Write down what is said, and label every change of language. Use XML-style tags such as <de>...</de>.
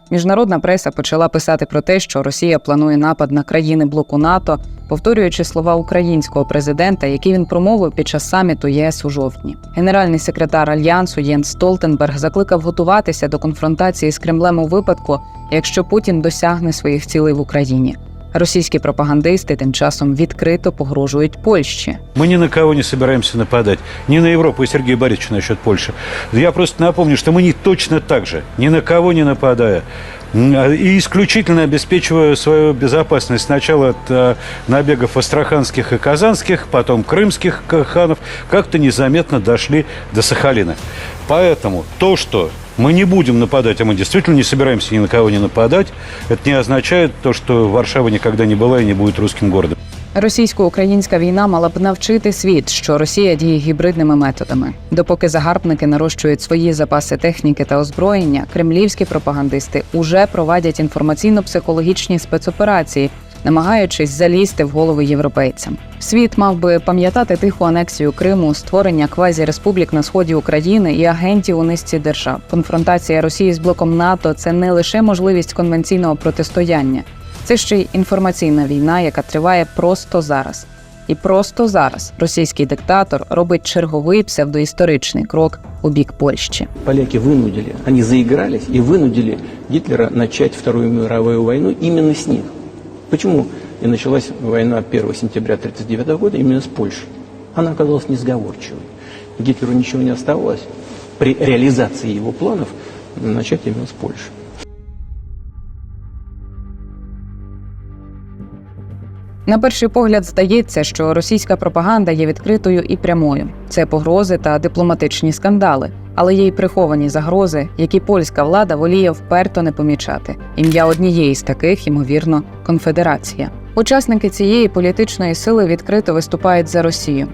<uk>Міжнародна преса почала писати про те, що Росія планує напад на країни блоку НАТО, повторюючи слова українського президента, які він промовив під час саміту ЄС у жовтні. Генеральний секретар Альянсу Єнс Столтенберг закликав готуватися до конфронтації з Кремлем у випадку, якщо Путін досягне своїх цілей в Україні. Російські пропагандисти тим часом відкрито погрожують Польщі.</uk> <ru>Мы ни на кого не собираемся нападать. Ни на Европу и Сергея Борисовича насчет Польши. Я просто напомню, что мы не точно так же, ни на кого не нападая, и исключительно обеспечивая свою безопасность сначала от набегов астраханских и казанских, потом крымских ханов, как-то незаметно дошли до Сахалина. Поэтому то, что мы не будем нападать, а мы действительно не собираемся ни на кого не нападать, это не означает то, что Варшава никогда не была и не будет русским городом.</ru> <uk>Російсько-українська війна мала б навчити світ, що Росія діє гібридними методами. Допоки загарбники нарощують свої запаси техніки та озброєння, кремлівські пропагандисти уже проводять інформаційно-психологічні спецоперації, намагаючись залізти в голови європейцям. Світ мав би пам'ятати тиху анексію Криму, створення квазі-республік на сході України і агентів у низці держав. Конфронтація Росії з блоком НАТО – це не лише можливість конвенційного протистояння. Це ще й інформаційна війна, яка триває просто зараз. І просто зараз російський диктатор робить черговий псевдоісторичний крок у бік Польщі.</uk> <ru>Поляки вынудили, они заигрались и вынудили Гитлера начать Вторую мировую войну именно с них. Почему и началась война 1 сентября 1939 года именно с Польшей? Она оказалась несговорчивой. Гитлеру ничего не оставалось при реализации его планов начать именно с Польши.</ru> <uk>На перший погляд здається, що російська пропаганда є відкритою і прямою. Це погрози та дипломатичні скандали. Але є й приховані загрози, які польська влада воліє вперто не помічати. Ім'я однієї з таких, ймовірно, конфедерація. Учасники цієї політичної сили відкрито виступають за Росію.</uk>